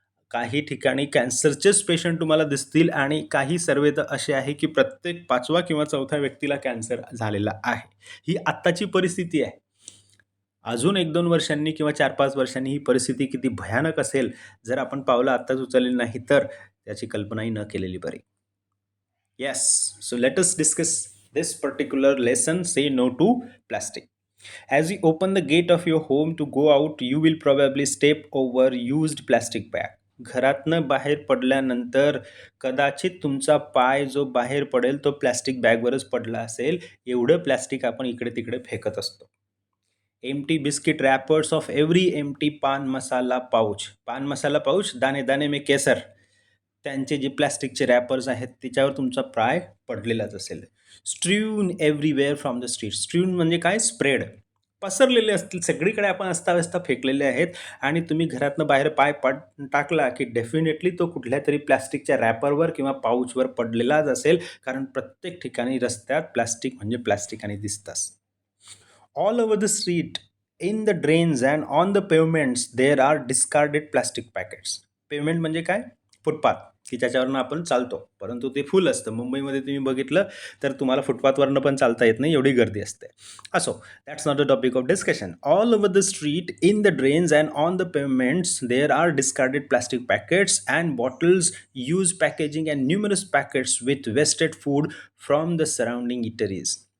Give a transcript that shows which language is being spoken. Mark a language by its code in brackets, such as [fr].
[mr] काही ठिकाणी कॅन्सरचेच पेशंट तुम्हाला दिसतील आणि काही सर्वे तर असे आहे की प्रत्येक 5वा किंवा 4थ्या व्यक्तीला कॅन्सर झालेला आहे. ही आत्ताची परिस्थिती आहे. अजून 1-2 वर्षांनी किंवा 4-5 वर्षांनी ही परिस्थिती किती भयानक असेल, जर आपण पावलं आत्ताच उचलली नाही तर त्याची कल्पनाही न केलेली बरी. [en] Yes, so let us discuss this particular lesson, say no to plastic. As you open the gate of your home to go out, you will probably step over used plastic bag. [mr] घरातनं बाहेर पडल्यानंतर कदाचित तुमचा पाय जो बाहेर पडेल तो प्लॅस्टिक बॅगवरच पडला असेल. एवढं प्लॅस्टिक आपण इकडे तिकडे फेकत असतो. [en] empty biscuit wrappers of every empty paan masala pouch, [hi] दाणे दाणे में केसर. [mr] त्यांचे जे प्लॅस्टिकचे रॅपर्स आहेत त्याच्यावर तुमचा पाय पडलेलाच असेल. [en] Strewn everywhere from the street. Strewn [mr] म्हणजे काय? [en] Spread. [mr] पसरलेले असतील सगळीकडे, आपण अस्ताव्यस्त फेकलेले आहेत. आणि तुम्ही घरातनं बाहेर पाय टाकला की डेफिनेटली तो कुठल्या तरी प्लॅस्टिकच्या रॅपरवर किंवा पाऊचवर पडलेलाच असेल, कारण प्रत्येक ठिकाणी रस्त्यात प्लॅस्टिक म्हणजे प्लॅस्टिक आणि दिसताच. [en] All over the street, in the drains and on the pavements, there are discarded plastic packets. [mr] Payment म्हणजे काय? फुटपाथ, की ज्याच्यावरनं आपण चालतो, परंतु ते फुल असतं. मुंबईमध्ये तुम्ही बघितलं तर तुम्हाला फुटपाथवरनं पण चालता येत नाही, एवढी गर्दी असते. असो, [en] That's not the topic of discussion. All over the street, in the drains and on the pavements, there are discarded plastic packets and bottles, use packaging and numerous packets with wasted food from the surrounding eateries.